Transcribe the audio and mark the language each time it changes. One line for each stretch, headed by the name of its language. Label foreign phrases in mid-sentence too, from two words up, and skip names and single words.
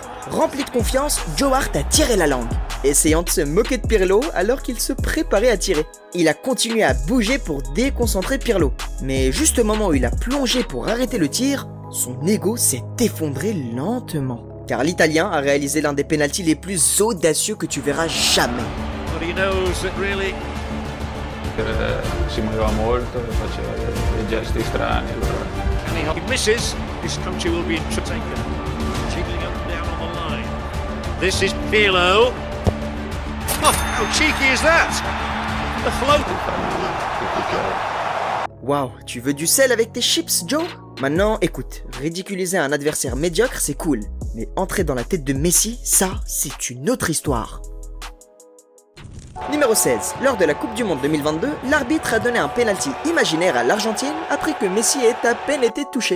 French: Rempli de confiance, Joe Hart a tiré la langue, essayant de se moquer de Pirlo alors qu'il se préparait à tirer. Il a continué à bouger pour déconcentrer Pirlo. Mais juste au moment où il a plongé pour arrêter le tir, son ego s'est effondré lentement. Car l'Italien a réalisé l'un des pénaltys les plus audacieux que tu verras jamais.
Italian: Si muoveva molto, faceva dei gesti strani.
English: He misses. This country will be taken. Jiggling up and down on the line. This is Pirlo. Oh, how cheeky is that? The float.
French: Waouh, tu veux du sel avec tes chips, Joe? Maintenant, écoute, ridiculiser un adversaire médiocre, c'est cool. Mais entrer dans la tête de Messi, ça, c'est une autre histoire. Numéro 16. Lors de la Coupe du Monde 2022, l'arbitre a donné un penalty imaginaire à l'Argentine après que Messi ait à peine été touché.